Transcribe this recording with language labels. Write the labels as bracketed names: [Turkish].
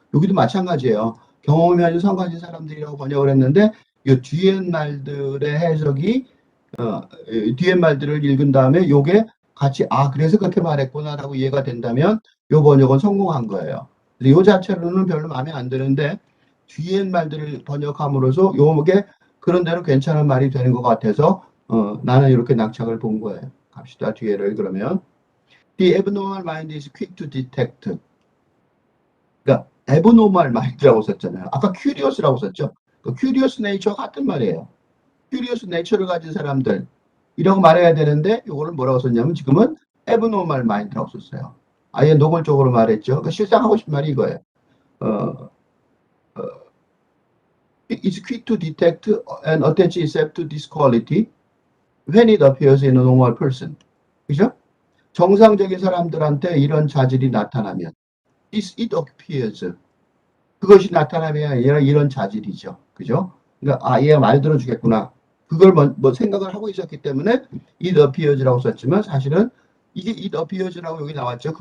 [Korean] 여기도 마찬가지예요. 경험이 아닌 성가신 사람들이라고 번역을 했는데, 이 뒤에 말들의 해석이, 뒤에 말들을 읽은 다음에 요게 같이, 그래서 그렇게 말했구나라고 이해가 된다면 요 번역은 성공한 거예요. 요 자체로는 별로 마음에 안 드는데, 뒤에 말들을 번역함으로써 요게 그런 대로 괜찮은 말이 되는 것 같아서, 나는 이렇게 낙착을 본 거예요. 갑시다, 뒤에를 그러면. [English] The abnormal mind is quick to detect. [Korean] 그러니까 abnormal mind라고 썼잖아요. 아까 curious라고 썼죠. 그 curious nature 같은 말이에요. curious nature를 가진 사람들이라고 말해야 되는데, 이거를 뭐라고 썼냐면 지금은 abnormal mind라고 썼어요. 아예 노골적으로 말했죠. 그러니까 실상 하고 싶은 말이 이거예요. [English] 어, is quick to detect and attach itself to this quality when it appears in a normal person. [Korean] 그죠? 정상적인 사람들한테 이런 자질이 나타나면 it appears 그것이 나타나면 아니라 이런 자질이죠. 그죠? 그러니까 아 얘가 말 들어주겠구나. 그걸 뭐 생각을 하고 있었기 때문에 it appears라고 썼지만 사실은 이게 it appears라고 여기 나왔죠.